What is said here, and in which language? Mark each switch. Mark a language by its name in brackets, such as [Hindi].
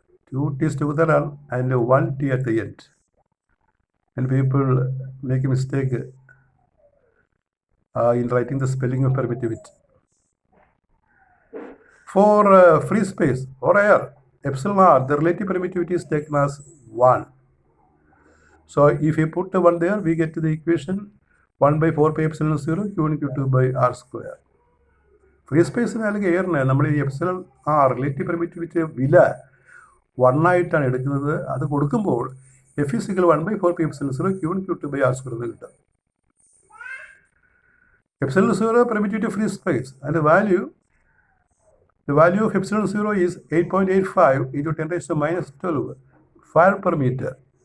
[English] 2 T's together and 1 T at the end. And people make a mistake in writing the spelling of permittivity. For free space or air, epsilon r, the relative permittivity is taken as 1. So if you put 1 there, we get to the equation 1 by 4 pi epsilon 0 Q1 Q2 by R square. [Malayalam] Free സ്പേസിന് അല്ലെങ്കിൽ എയറിന് നമ്മൾ ഈ epsilon relative permittivity വില 1 ആയിട്ടാണ് എടുക്കുന്നത്. അത് കൊടുക്കുമ്പോൾ [English] F is equal 1 by 4 pi epsilon 0 Q1 Q2 by R square [Malayalam] എന്ന് കിട്ടും. [English] Epsilon 0 permittivity of free space and the value of epsilon 0 is 8.85 into 10 raised to minus 12 farad per meter.